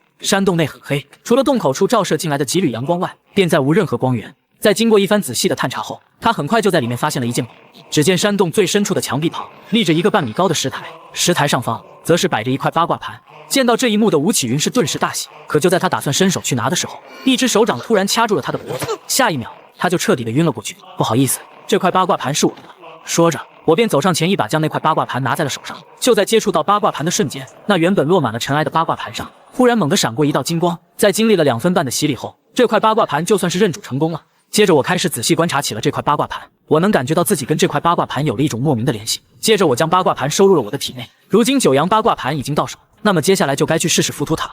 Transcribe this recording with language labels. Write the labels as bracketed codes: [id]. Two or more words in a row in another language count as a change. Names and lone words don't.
[zh] 山洞內很黑，除了洞口處照射進来的幾縷陽光外，便再無任何光源。在經過一番仔細的探查後，他很快就在裡面發現了一件寶。只見山洞最深處的牆壁旁立着一個半米高的石台，石台上方則是擺着一塊八卦盤。見到這一幕的吳啟雲是頓時大喜，可就在他打算伸手去拿的時候，一只手掌突然掐住了他的脖子，下一秒他就徹底的暈了過去。不好意思，這塊八卦盤是我的。說着，我便走上前一把將那塊八卦盤拿在了手上。就在接觸到八卦盤的瞬間，那原本落滿了塵埃的八卦盤上忽然猛地閃過一道金光。在經歷了2分半的洗禮後，這塊八卦盤就算是認主成功了。接着我開始仔細觀察起了這塊八卦盤，我能感覺到自己跟這塊八卦盤有了一種莫名的聯繫。接着我將八卦盤收入了我的體內。如今九陽八卦盤已經到手，那麼接下來就該去試試浮屠塔了。